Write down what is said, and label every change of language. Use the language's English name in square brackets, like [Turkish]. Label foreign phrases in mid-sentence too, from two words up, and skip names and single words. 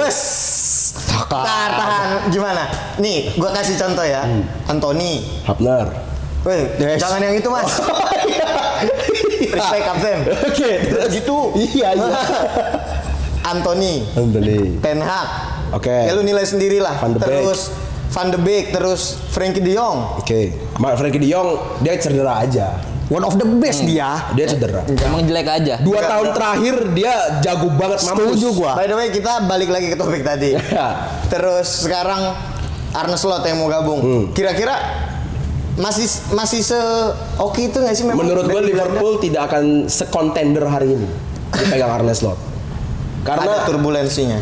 [Indonesian] Wes, tahan. Gimana? Nih, gue kasih contoh ya. Anthony. Hapner. Weh, jangan yang itu mas. Respect kapten. Oke. Gitu. Iya. Anthony. Ten Hag. Oke. Ya lu nilai sendiri lah. Van de Beek. Terus Van de Beek, terus Frenkie de Jong. Oke. Frenkie de Jong dia cedera aja. [English] One of the best dia. [Indonesian] Dia cedera. Emang jelek aja. 2 tahun terakhir dia jago banget, mampus. Setuju gua. [English] By the way, [Indonesian] kita balik lagi ke topik tadi. Terus sekarang Arne Slot yang mau gabung. Kira-kira masih oke itu nggak sih memang? Menurut gue Liverpool tidak akan se-contender hari ini dipegang Arne Slot. Karena ada turbulensinya.